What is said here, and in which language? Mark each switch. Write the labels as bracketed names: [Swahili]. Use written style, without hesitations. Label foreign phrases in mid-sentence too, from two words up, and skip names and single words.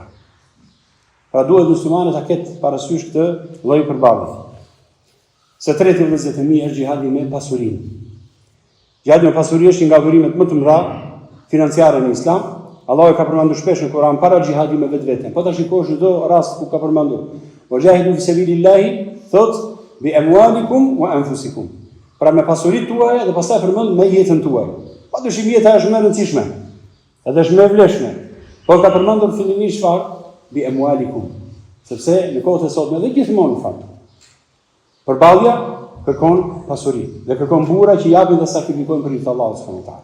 [Albanian] Pra duhet muslimanët ta ketë parasysh këtë lloj përballje. Së treti vëllezër e mi është xhihadi me pasurinë. Xhihadi me pasuri është një nga adhurimet më të mëdha financiare në Islam. Allahu ka përmendur shpesh në Kur'an para xhihadi me vetveten. Po ta shikosh çdo rast ku ka përmendur. [Arabic] وجاهدوا في سبيل الله thot بأموالكم وأنفسكم. [Albanian] Pra me pasuritë tuaja dhe pastaj përmend me jetën tuaj. Padyshim jeta është më e rëndësishme. Edhe është më e vlefshme. Por ka përmendur fillimisht çfarë? [Arabic] بأموالكم. [Albanian] Sepse në kohën e sotme dhe gjithmonë në fakt. Përballja kërkon pasuri dhe kërkon burra që japin dhe sakrifikojnë për hir të Allahut [Arabic] سبحانه وتعالى.